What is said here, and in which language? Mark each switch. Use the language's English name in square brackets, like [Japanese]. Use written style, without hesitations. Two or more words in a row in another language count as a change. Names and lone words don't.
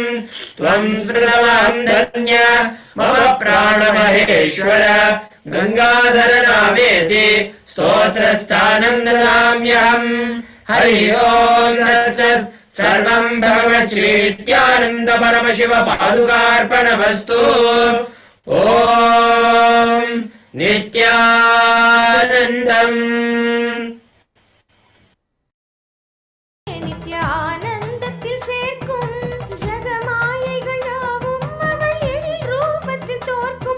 [Sanskrit] त्वम् श्रुतमहम् धन्य मम प्राणमहेश्वर गङ्गाधर नामेति स्तोत्रस्थानम् ददाम्यहम्। हरि ओम् तत्सत्। सर्वम् भगवत् श्री नित्यानन्द परमशिव पादुकार्पणमस्तु। [Tamil] ஓம் நித்யானந்தம். நித்யானந்தத்தில் சேர்க்கும் ஜெகமாயைகள் யாவும் அவள் எழில் ரூபத்தில் தோற்கும்.